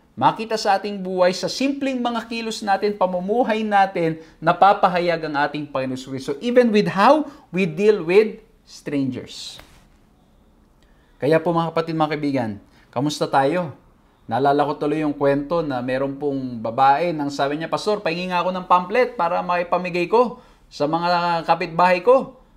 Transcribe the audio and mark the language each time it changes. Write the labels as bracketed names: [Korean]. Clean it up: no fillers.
[Filipino] Makita sa ating buhay, sa simpleng mga kilos natin, pamumuhay natin, napapahayag ang ating Panginoon Kristo. [English] Even with how we deal with strangers. [Filipino] Kaya po mga kapatid, mga kaibigan, kamusta tayo? Naalala ko tuloy yung kwento na meron pong babae nang sabi niya, Pastor, pahingi nga ako ng pamphlet para maipamigay ko sa mga kapitbahay ko.